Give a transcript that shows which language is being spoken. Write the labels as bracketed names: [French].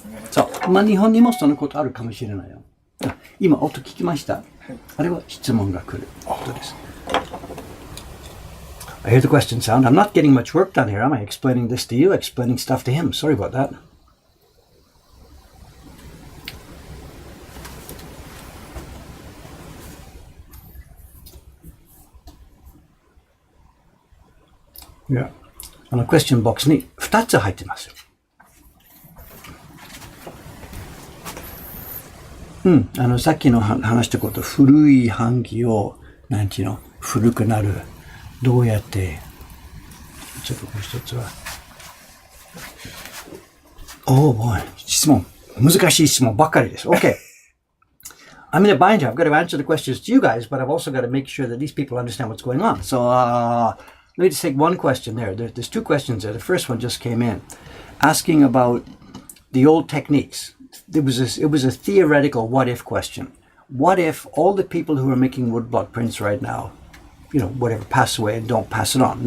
[Japanese] そう。まあ、日本にもそのことあるかもしれないよ。今、音聞きました？あれは質問が来る音です。 [English] I hear the question sound. I'm not getting much work done here. Am I explaining this to you? Explaining stuff to him. Sorry about that. Yeah. [Japanese] クエスチョンボックスに2つ入ってますよ。さっきの話したこと、古い版木を、古くなる。どうやって、ちょっともう一つは。質問。難しい質問ばっかりです。 [English] OK. I'm in a bind here. I've got to answer the questions to you guys, but I've also got to make sure that these people understand what's going on. So, let me just take one question there. There's two questions there. The first one just came in, asking about the old techniques. It was a theoretical what-if question. What if all the people who are making woodblock prints right now, whatever, pass away and don't pass it on?